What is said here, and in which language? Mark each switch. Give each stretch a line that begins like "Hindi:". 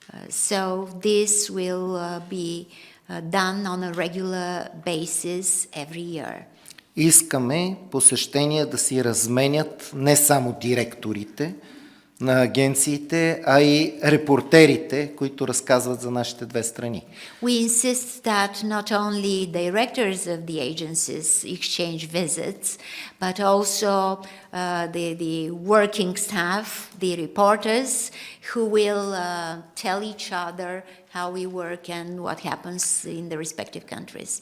English: So this will be done on a regular basis every year.
Bulgarian: Искаме посещения да си разменят не само директорите на агенциите, а и репортерите, които разказват за нашите две страни.
English: We insist that not only directors of the agencies exchange visits, but also the working staff, the reporters, who will tell each other how we work and what happens in the respective countries.